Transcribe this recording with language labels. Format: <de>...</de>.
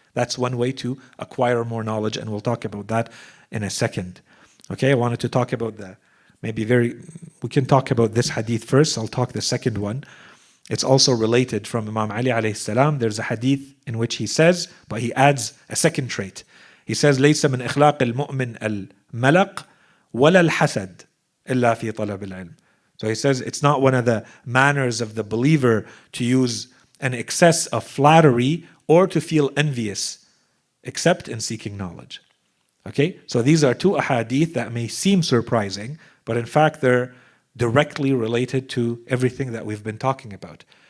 <en>That's one way to acquire more knowledge, and we'll talk about that in a second. Okay, I wanted to talk about we can talk about this hadith first. I'll talk the second one. It's also related from Imam Ali alayhi salam. There's a hadith in which he says, but he adds a second trait. He says,</en> <ar>لَيْسَ مِنْ إِخْلَاقِ الْمُؤْمِنِ الْمَلَقِ وَلَا الْحَسَدِ إِلَّا فِي طَلَبِ الْعِلْمِ.</ar> <en>So he says it's not one of the manners of the believer to use an excess of flattery or to feel envious, except in seeking knowledge. Okay, so these are two ahadith that may seem surprising, but in fact they're directly related to everything that we've been talking about.</en>